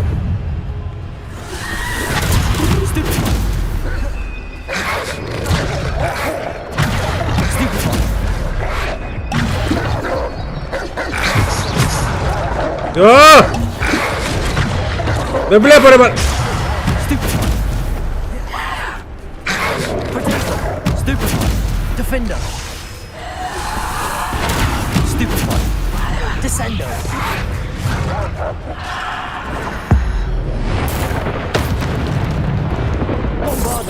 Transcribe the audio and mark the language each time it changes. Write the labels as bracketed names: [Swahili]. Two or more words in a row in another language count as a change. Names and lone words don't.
[English] Stupefy! Stupefy! [Greek] Δεν βλέπω ρε μα... [English] Defender. Stupefy. Descendo. Bombarda.